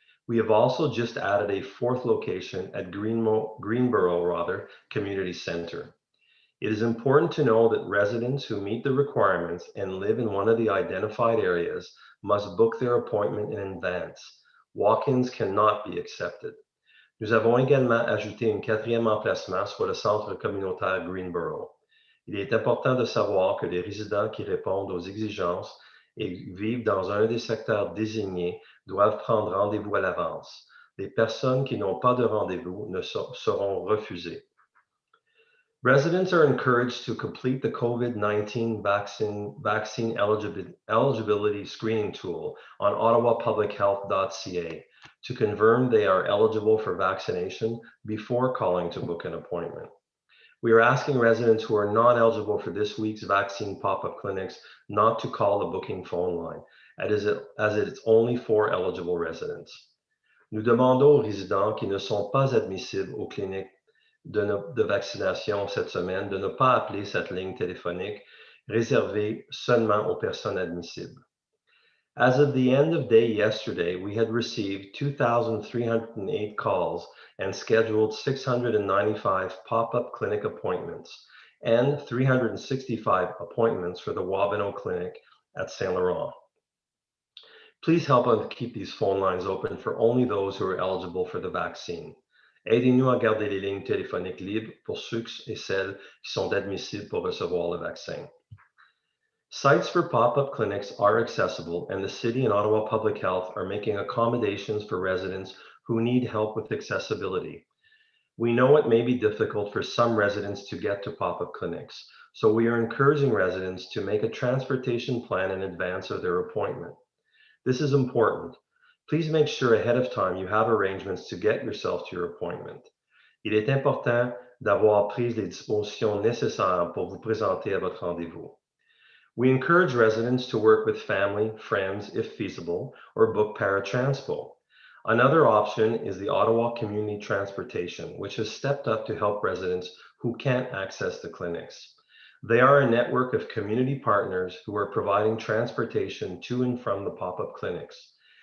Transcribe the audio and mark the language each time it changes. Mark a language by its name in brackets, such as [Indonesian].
[English] We have also just added a 4th location at Greenboro Community Center. It is important to know that residents who meet the requirements and live in one of the identified areas must book their appointment in advance. Walk-ins cannot be accepted. [French] Nous avons également ajouté une 4e emplacement, soit le centre communautaire Greenboro. Il est important de savoir que les résidents qui répondent aux exigences et vivent dans un des secteurs désignés doivent prendre rendez-vous à l'avance. Les personnes qui n'ont pas de rendez-vous seront refusées. [English] Residents are encouraged to complete the COVID-19 vaccine eligibility screening tool on ottawapublichealth.ca to confirm they are eligible for vaccination before calling to book an appointment. We are asking residents who are not eligible for this week's vaccine pop-up clinics not to call the booking phone line, as it is only for eligible residents. [French] Nous demandons aux résidents qui ne sont pas admissibles aux cliniques de vaccination cette semaine de ne pas appeler cette ligne téléphonique réservée seulement aux personnes admissibles. [English] As of the end of day yesterday, we had received 2,308 calls and scheduled 695 pop-up clinic appointments and 365 appointments for the Wabeno Clinic at Saint Laurent. Please help us keep these phone lines open for only those who are eligible for the vaccine. [French] Aidez-nous à garder les lignes téléphoniques libres pour ceux et celles qui sont admissibles pour recevoir le vaccin. [English] Sites for pop-up clinics are accessible, and the City and Ottawa Public Health are making accommodations for residents who need help with accessibility. We know it may be difficult for some residents to get to pop-up clinics, so we are encouraging residents to make a transportation plan in advance of their appointment. This is important. Please make sure ahead of time you have arrangements to get yourself to your appointment. [French] Il est important d'avoir pris les dispositions nécessaires pour vous présenter à votre rendez-vous. [English] We encourage residents to work with family, friends, if feasible, or book paratransport. Another option is the Ottawa Community Transportation, which has stepped up to help residents who can't access the clinics. They are a network of community partners who are providing transportation to and from the pop-up clinics.